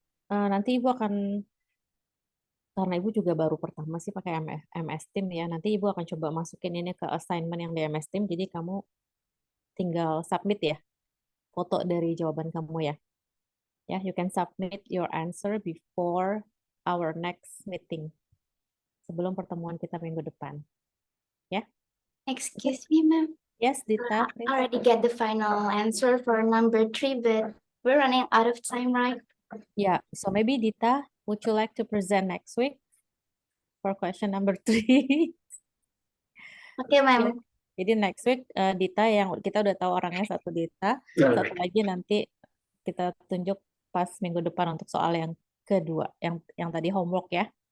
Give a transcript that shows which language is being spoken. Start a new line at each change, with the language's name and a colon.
Indonesian: Nanti Ibu akan, karena Ibu juga baru pertama sih pakai MS Team ya, nanti Ibu akan coba masukin ini ke assignment yang di MS Team, jadi kamu tinggal submit ya, foto dari jawaban kamu ya.
English: Ya, you can submit your answer before our next meeting.
Indonesian: Sebelum pertemuan kita minggu depan. Ya.
English: Excuse me, ma'am. Yes, Dita. I already get the final answer for number 3, but we're running out of time, right? Yeah, so maybe Dita, would you like to present next week for question number 3? Okay, ma'am.
Indonesian: Jadi
English: next week
Indonesian: Dita yang kita udah tahu orangnya satu Dita, satu lagi nanti kita tunjuk pas minggu depan untuk soal yang kedua, yang tadi homework ya.